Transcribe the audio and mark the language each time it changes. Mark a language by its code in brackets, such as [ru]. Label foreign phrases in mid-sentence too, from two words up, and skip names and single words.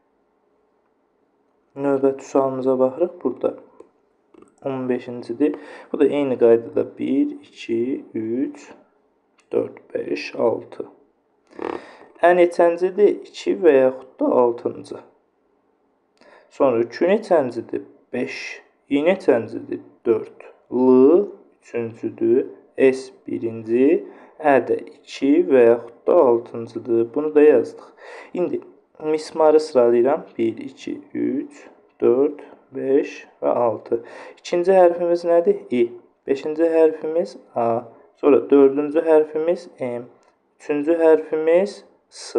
[az] Növbəti sualımıza baxırıq. Burada 15-cidir. Bu da eyni qaydada 1, 2, 3, 4, 5, 6. Ə neçəncidir? 2 və yaxud da 6-cı. Sonra Q neçəncidir? 5. I neçəncidir? 4. L 3-cüdür. S 1-ci. Ə də 2 və yaxud da 6-cıdır. Bunu da yazdıq. İndi mismarı sıralayıram. 1, 2, 3, 4, 5 və 6. İkinci hərfimiz nədir? I. 5-ci hərfimiz A. Sonra 4-cü hərfimiz M. 3-cü hərfimiz S.